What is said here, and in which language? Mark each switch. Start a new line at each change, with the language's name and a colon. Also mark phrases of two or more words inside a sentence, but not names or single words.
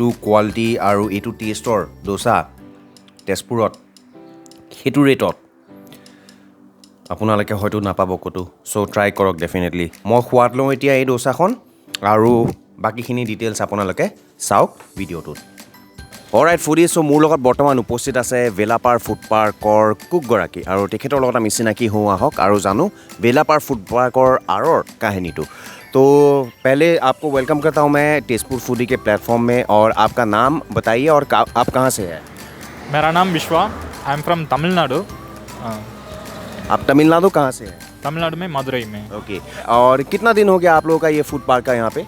Assamese: কোৱালিটি আৰু এইটো টেষ্টৰ ডোচা তেজপুৰত সেইটো ৰেটত আপোনালোকে হয়তো নাপাব ক'তো চ' ট্ৰাই কৰক ডেফিনেটলি মই সোৱাদ লওঁ এতিয়া এই ডোচাখন আৰু বাকীখিনি ডিটেইলছ আপোনালোকে চাওক ভিডিঅ'টোত
English: alright foodies so'
Assamese: মোৰ লগত বৰ্তমান উপস্থিত আছে ভেলাপাৰ ফুড পাৰ্কৰ কুকগৰাকী আৰু তেখেতৰ লগত আমি চিনাকি হওঁ আহক আৰু জানো ভেলাপাৰ ফুড পাৰ্কৰ আঁৰৰ কাহিনীটো
Hindi: तो पहले आपको वेलकम करता हूँ मैं तेजपुर फूडी के प्लेटफॉर्म में और आपका नाम बताइए और आप कहाँ से हैं? मेरा नाम विश्वा,
English: I am from Tamil Nadu.
Hindi: आप तमिलनाडु कहाँ से हैं? तमिलनाडु में मदुरई में। ओके। और कितना दिन हो गया आप लोगों का ये
English: food park
Hindi: का यहाँ पे?